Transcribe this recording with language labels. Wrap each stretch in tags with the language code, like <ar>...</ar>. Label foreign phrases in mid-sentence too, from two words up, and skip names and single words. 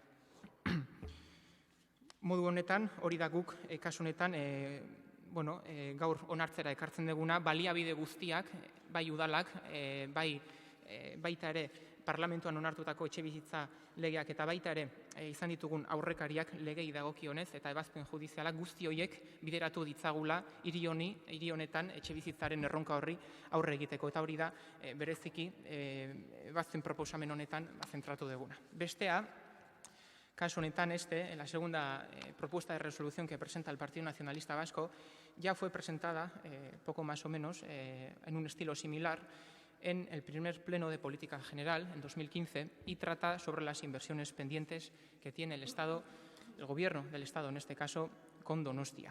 <eu>Modu honetan, hori da guk kasu honetan, gaur onartzera ekartzen duguna, baliabide guztiak, bai udalak, baita ere parlamentuan onartutako etxe bizitza legeak eta baita ere izan ditugun aurrekariak legei dagokionez eta ebazpen judizialak guzti horiek bideratu ditzagula hiri honetan etxe bizitzaren erronka horri aurre egiteko. Eta hori da bereziki ebazpen proposamen honetan zentratu duguna. Bestea, caso honetan</eu> <es>la segunda propuesta de resolución que presenta el Partido Nacionalista Vasco ya fue presentada, poco más o menos, en un estilo similar, en el primer pleno de política general, en 2015, y trata sobre las inversiones pendientes que tiene el Estado, el Gobierno del Estado en este caso, con Donostia.</es>